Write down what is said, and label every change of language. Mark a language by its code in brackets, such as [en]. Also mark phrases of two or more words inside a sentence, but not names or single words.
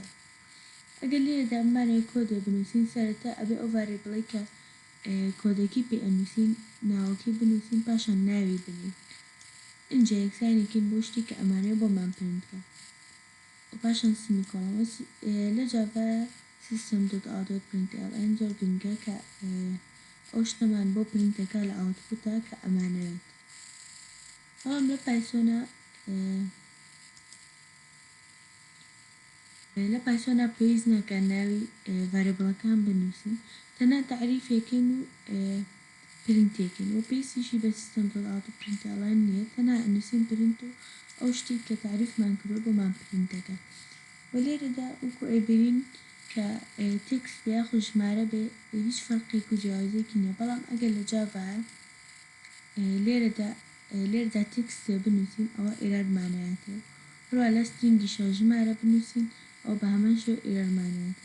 [ckb] ئەگەر لێرەدا بمانەوێت کۆدێک بنووسین، سەرەتا ئەبێ ئەو ڤاریبڵەی کە کۆدەکەی پێ ئەنووسین ناوەکەی بنووسین، پاشان ناوی بنین. ئینجا یەکسانێکین بۆ شتی کە ئەمانەوێت بۆمان پرینتکە و پاشان سیمیکۆڵن. لە جاڤا system.out.println زۆر گرنگە کە ئەو شتەمان بۆ پرینتەکە لە ئاوتپوتە کە ئەمانەوێت. بەڵام لە پایسۆنا پێویست ناکات ناوی ڤاریبڵەکان بنووسین، تەنها تەعریفێکین و پرینتێکین و پێویستیشی بە system.out.println نییە، تەنها ئەنووسین پرینت و ئەو شتی کە تعریفمان کردووە بۆمان پرینتەکە. و لێرەدا وەکو ئەیبینین کە تێکست بێ یاخود ژمارە بێ هیچ فەرقێک و جیاوازیەکی نییە، بەڵام ئەگەر لە جاڤایە لێرەدا تێکستێ بنووسین ئەوە ئێرارمانایەتێ، هەروە لە سترینگیشە ژمارە بنووسین ئەو بە هەمان شێوە ئێرارمانایەت.